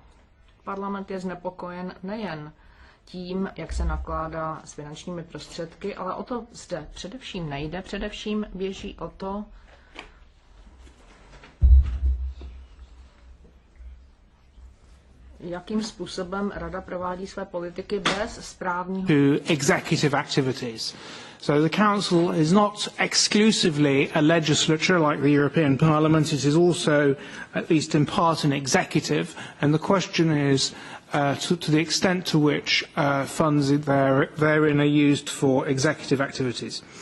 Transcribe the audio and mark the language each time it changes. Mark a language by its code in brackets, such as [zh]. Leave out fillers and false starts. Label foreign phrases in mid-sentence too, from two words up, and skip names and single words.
[cs] Parlament je znepokojen nejen tím, jak se nakládá s finančními prostředky, ale o to zde především nejde. Především běží o to, jakým způsobem rada provádí své politiky bez správního [en] to executive activities. So the Council is not exclusively a legislature like the European Parliament. It is also, at least in part, an executive. And the question is to the extent to which funds therein are used for executive activities.